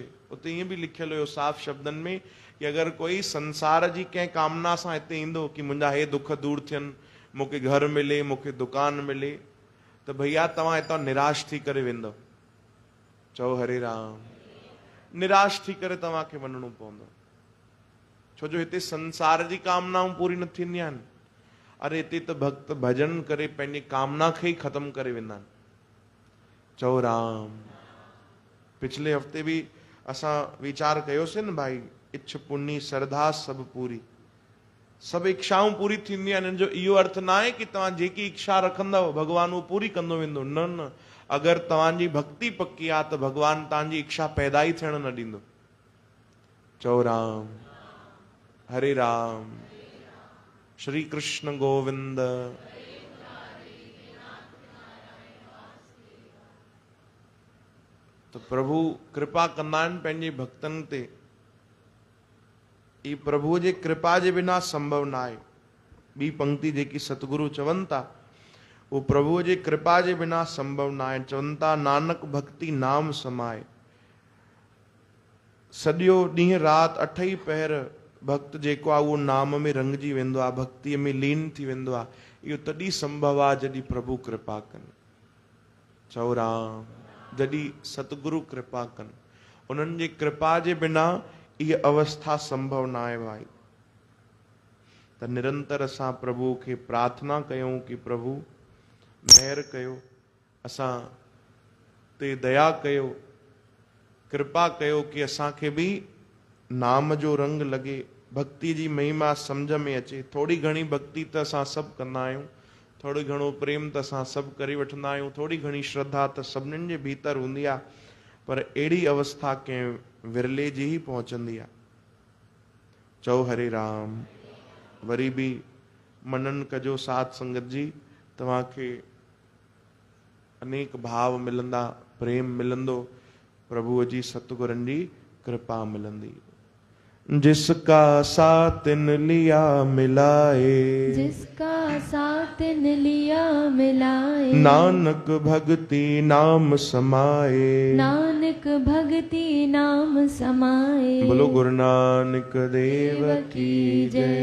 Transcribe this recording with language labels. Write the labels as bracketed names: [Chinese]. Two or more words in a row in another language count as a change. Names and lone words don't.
[Sindhi] उते ईअं बि लिखियलु हुयो साफ़ शब्दनि में कि अगरि कोई संसार जी कंहिं कामना सां हिते ईंदो कि मुंहिंजा हे दुख दूर थियनि, मूंखे घर मिले, मूंखे दुकान मिले, त भैया तव्हां हितां निराश थी करे वेंदव। चओ हरे राम। निराश थी करे तव्हांखे वञिणो पवंदो, छो जो हिते संसार जी कामनाऊं पूरी न थींदियूं आहिनि। अरे हिते त भक्त भजन करे पंहिंजी कामना खे ई ख़तम करे वेंदा आहिनि। चओ राम। पिछले हफ़्ते बि असां वीचार कयोसीं न भाई, इच्छ पुनी श्रद्धा सभु पूरी, सभु इच्छाऊं पूरी थींदियूं आहिनि। हिन जो इहो अर्थ न आहे कि तव्हां जेकी इच्छा रखंदव भगवान उहो पूरी कंदो वेंदो, न न। अगरि तव्हांजी भक्ति पक्की आहे त भगवान तव्हांजी इच्छा पैदा ई थियण न ॾींदो। चओ राम। हरे राम। श्री कृष्ण गोविंद। तो प्रभु कृपा कंदा आहिनि पंहिंजे भक्तनि ते। ई प्रभु जे कृपा जे बिना संभव न आहे। ॿी पंक्ति जेकी सतगुरु चवनि था, वो प्रभु जे कृपा जे बिना संभव न आहे। चवनि था [Hindi] नानक भक्ति नाम समाए। [Sindhi] सॼो ॾींहुं राति 8 ई पहर भक्त जेको आहे उहो नाम में रंगजी वेंदो आहे, भक्तिअ में लीन थी वेंदो आहे। इहो तॾहिं संभव आहे जॾहिं प्रभु कृपा कनि। चओ राम। जॾहिं सतगुरु कृपा कनि, उन्हनि जी कृपा जे बिना इहा अवस्था संभव न आहे भाई। त निरंतर असां प्रभु खे प्रार्थना कयूं कि प्रभु महिर कयो, असां ते दया कयो, कृपा कयो कि असांखे बि नाम जो रंग लॻे, भक्ति जी महिमा सम्झ में अचे। थोड़ी घणी भक्ति त असां सभु कंदा आहियूं, थोरो घणो प्रेम त असां सभु करे वठंदा आहियूं, थोड़ी घणी श्रद्धा त सभिनीनि जे भीतर हूंदी आहे, पर अहिड़ी अवस्था कंहिं विरले जी ही पहुचंदी आहे। चओ हरे राम। वरी बि मनन कजो साध संगत जी, तव्हांखे अनेक भाव मिलंदा, प्रेम मिलंदो, प्रभुअ जी सतगुरनि जी कृपा मिलंदी। [Hindi] जिसका सातिन लिया मिलाए, जिसका सातिन लिया मिलाए, नानक भक्ति नाम समाए, नानक भक्ति नाम समाए। बोलो गुरु नानक देव की जय।